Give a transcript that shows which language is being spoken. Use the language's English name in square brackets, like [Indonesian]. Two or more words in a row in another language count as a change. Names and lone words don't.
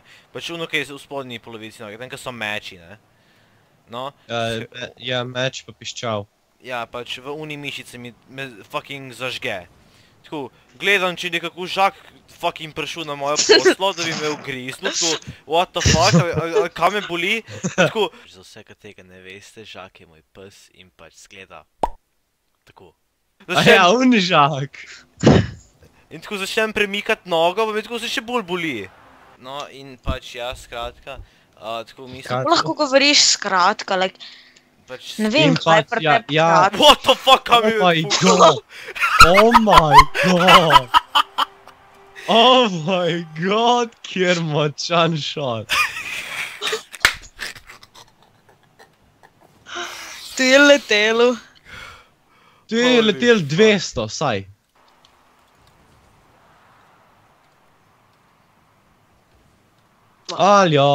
[Slovenian] Pač ono, kaj je v spodnji polovici noge, tam, kaj so meči, ne. No. Ja, meč pa piščal. Ja, pač v uni mišice me fucking zažge. Tako, gledam, če nekako žak fucking prišel na mojo poslo, da bi me ugriznil, tako, [English] what the fuck, [Slovenian] kaj me boli? Tako, za vse, kaj tega ne veste, žak je moj pes in pač zgleda tako. A ja, žak. In tako začnem premikati nogo, pa me tako se še bolj boli. No, in pač ja, skratka, tako mislim... Lahko govoriš skratka, like... Ne vem, In kaj pač, pri ja, tebi ja. pravi. [English] What the fuck, [Slovenian] kaj mi [English] Oh [Slovenian] je... [English] my god! Oh my god! Oh my god, [Slovenian] kjer močan šot. Tu je letelo. Tu je letel 200, vsaj. Aljo!